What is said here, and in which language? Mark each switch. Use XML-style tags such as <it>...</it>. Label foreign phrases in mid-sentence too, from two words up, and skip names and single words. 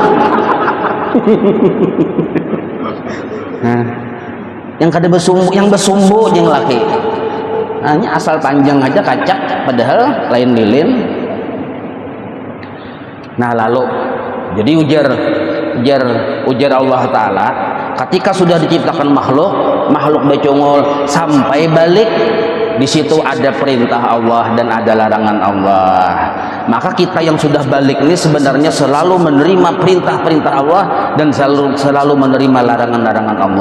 <bjn>Nah, yang kada bersumbu, yang bersumbu yang laki. Hanya asal panjang aja kacak, padahal lain lilin. Nah lalu, jadi ujar Allah Ta'ala, ketika sudah diciptakan makhluk becongol sampai balik, di situ ada perintah Allah dan ada larangan Allah.</bjn> <id>Maka kita yang sudah balik ini sebenarnya selalu menerima perintah-perintah Allah dan selalu menerima larangan-larangan Allah.</id>